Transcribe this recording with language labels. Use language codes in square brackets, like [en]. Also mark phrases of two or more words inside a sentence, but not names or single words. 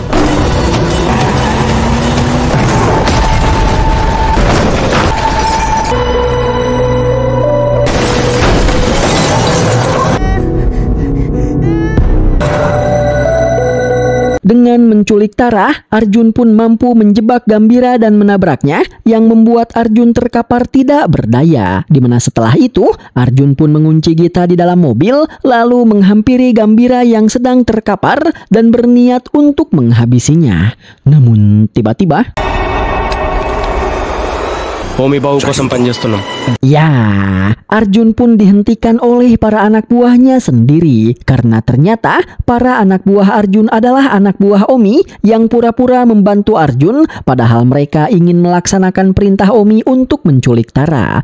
[id] Dengan menculik Tara, Arjun pun mampu menjebak Gambira dan menabraknya, yang membuat Arjun terkapar tidak berdaya. Dimana setelah itu, Arjun pun mengunci Gita di dalam mobil, lalu menghampiri Gambira yang sedang terkapar dan berniat untuk menghabisinya. Namun tiba-tiba, [te] ఓమి బావు కోసం పనిచేస్తున్నాం. [id] ya, Arjun pun dihentikan oleh para anak buahnya sendiri karena ternyata para anak buah Arjun adalah anak buah Omi yang pura-pura membantu Arjun padahal mereka ingin melaksanakan perintah Omi untuk menculik Tara.